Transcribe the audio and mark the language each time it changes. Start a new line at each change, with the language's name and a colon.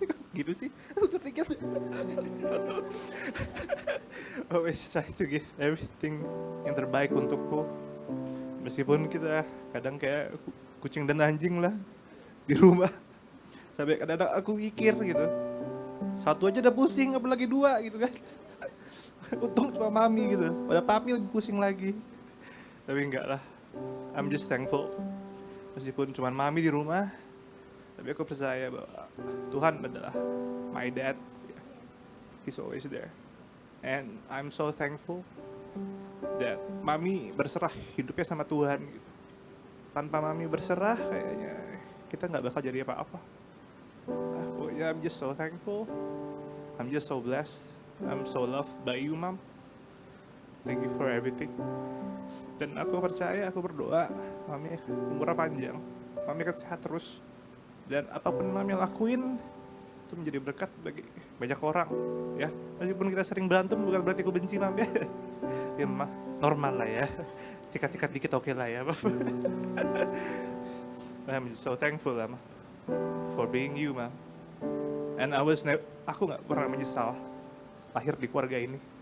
Indonesian: Gitu sih,
English: always try to give everything
Indonesian: yang terbaik untukku. Meskipun kita kadang kayak kucing dan anjing lah di rumah. Sampai kadang-kadang aku mikir gitu, satu aja udah pusing, apalagi dua gitu kan. Untung cuma Mami gitu, pada Papi lebih pusing lagi. Tapi enggak lah,
English: I'm just thankful.
Indonesian: Meskipun cuma Mami di rumah, tapi aku percaya bahwa Tuhan adalah
English: my dad. He's always there. And I'm so thankful that
Indonesian: Mami berserah hidupnya sama Tuhan gitu. Tanpa Mami berserah kayaknya kita nggak bakal jadi apa-apa.
English: Pokoknya I'm just so thankful. I'm just so blessed. I'm so loved by you, Mom. Thank you for everything.
Indonesian: Dan aku percaya, aku berdoa Mami umurnya panjang. Mami akan sehat terus. Dan apapun Mami lakuin itu menjadi berkat bagi banyak orang, ya. Meskipun kita sering berantem bukan berarti aku benci Mami. Ya mah normal lah ya. Sikat-sikat dikit oke lah ya.
English: I'm so thankful lah, Ma, for being you, Ma.
Indonesian: And aku nggak pernah menyesal lahir di keluarga ini.